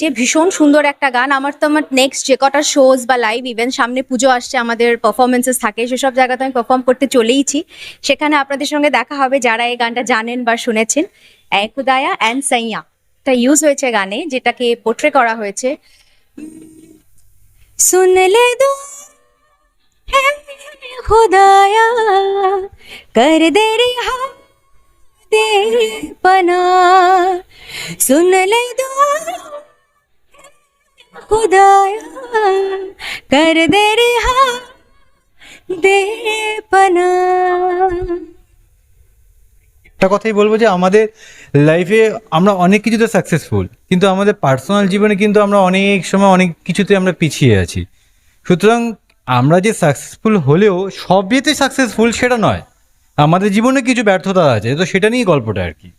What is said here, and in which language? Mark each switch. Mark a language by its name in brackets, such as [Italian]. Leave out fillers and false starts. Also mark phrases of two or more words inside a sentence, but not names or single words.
[Bangla] ভীষণ সুন্দর একটা গান। আমার নেক্সট যে কটা শোজ বা [English] live event, [Bangla] সামনে পুজো আসছে, আমাদের পারফরমেন্সেস থাকে, সেসব জায়গাতে আমি পারফর্ম করতে চলেইছি। সেখানে আপনাদের সঙ্গে দেখা হবে যারা এই গানটা জানেন বা শুনেছেন। এ খুদায়া অ্যান্ড সাইয়া এটা ইউজ হয়েছে গানে, যেটাকে পোর্ট্রে করা হয়েছে। [Hindi] सुन ले दो है खुदाया, कर दे रिहा दे पना। सुन ले दो खुदाया, कर दे रिहा दे पना। [Bangla] একটা কথাই বলবো যে আমাদের লাইফে আমরা অনেক কিছুতে সাকসেসফুল, কিন্তু আমাদের পার্সোনাল জীবনে কিন্তু আমরা অনেক সময় অনেক কিছুতে আমরা পিছিয়ে আছি। সুতরাং আমরা যে সাকসেসফুল হলেও সব ইয়েতে সাকসেসফুল সেটা নয়, আমাদের জীবনে কিছু ব্যর্থতা আছে, তো সেটা নিয়েই গল্পটা আর কি।